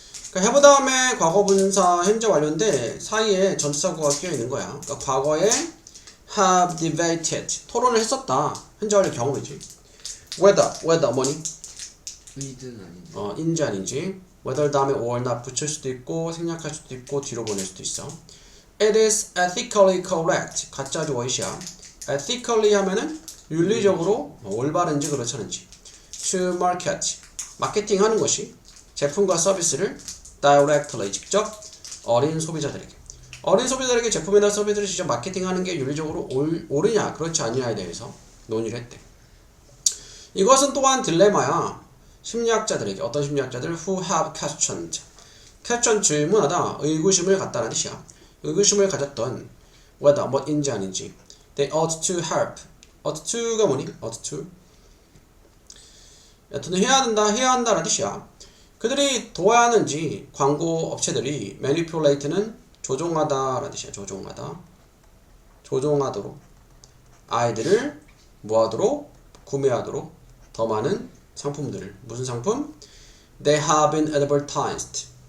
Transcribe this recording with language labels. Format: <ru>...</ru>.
<ko>그러니까 have 다음에 과거 분사 현재 완료인데 사이에 전치사구가 끼어 있는 거야. 그러니까 과거에 have debated 토론을 했었다. 현재 완료 경험이지. whether 뭐니? 의든 아닌데. 인지 아닌지. whether 다음에 or not 붙일 수도 있고 생략할 수도 있고 뒤로 보낼 수도 있어.</ko> <en>It is ethically correct.</en> <ko>가짜 주어이시야. ethically 하면은 윤리적으로 올바른지 그렇지 않은지.</ko> <en>To market.</en> <ko>마케팅 하는 것이 제품과 서비스를 directly 직접 어린 소비자들에게. 어린 소비자들에게 제품이나 서비스를 직접 마케팅하는 게 윤리적으로 옳으냐 그렇지 않느냐에 대해서 논의를 했대. 이것은 또한 딜레마야. 심리학자들에게. 어떤 심리학자들?</ko> <en>Who have questioned.</en> <ko>question 질문하다. 의구심을 갖다라는 뜻이야. 의구심을 가졌던 whether 뭐인지 아닌지.</ko> <en>They ought to help. ought to가</en> <ko>뭐니?</ko> <en>ought to.</en> <ko>여튼 해야 한다라는 뜻이야. 그들이 도와야 하는지 광고 업체들이 manipulate는 조종하다라는 뜻이야. 조종하도록 아이들을 뭐하도록? 구매하도록 더 많은 상품들을. 무슨 상품?</ko> <en>They have been advertised.</en>